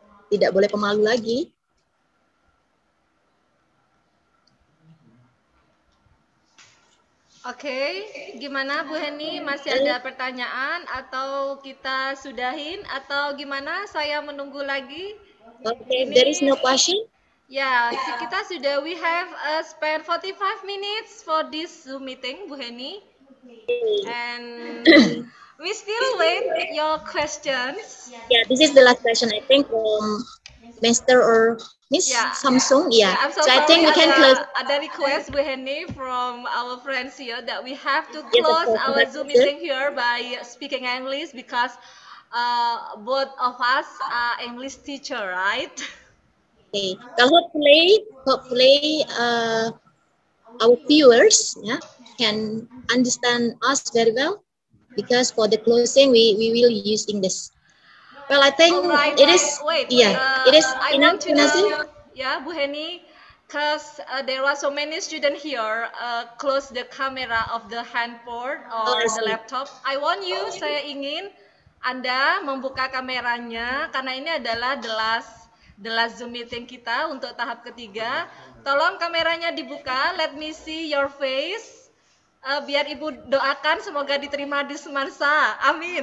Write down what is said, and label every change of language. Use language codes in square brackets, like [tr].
[id] Tidak boleh pemalu lagi. Oke, gimana Bu Heni? Masih ada pertanyaan atau kita sudahin atau gimana? Saya menunggu lagi. [en] Okay, there is no question. [id] Ya, kita sudah, [en] we have spent 45 minutes for this Zoom meeting, Bu Heni. And we still wait your questions. Yeah, this is the last question I think from Mr. or Miss Samsung. Yeah, I'm so so I think we can close. [id] Ada [en] request Bu Heni from our friends here that we have to close our Zoom meeting here by speaking English because both of us are English teacher, right? Okay, so hopefully our viewers can understand us very well because for the closing we will use English. Well, I think it is. It is enough. Yeah, Bu Heni, because there are so many students here. Close the camera of the handphone or the laptop. I want you. [id] Saya ingin Anda membuka kameranya karena ini adalah [en] the last [id] Zoom meeting kita untuk tahap ketiga. Tolong kameranya dibuka. [en] Let me see your face. [id] Biar Ibu doakan semoga diterima di Semansa. Amin.